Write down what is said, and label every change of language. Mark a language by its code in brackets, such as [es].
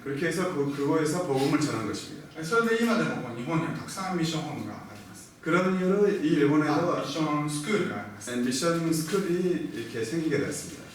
[ko] 그렇게 해서 그곳에서 복음을 전한 것입니다. [ja] それで今でも日本にはたくさんミッションホームがあります。 [ko] 그런 이유로 이 [ja] ミ [ko] 일본에도 [ja] ッションスクールがあります。 [ko] 미션 스쿨이 이렇게 생기게 됐습니다.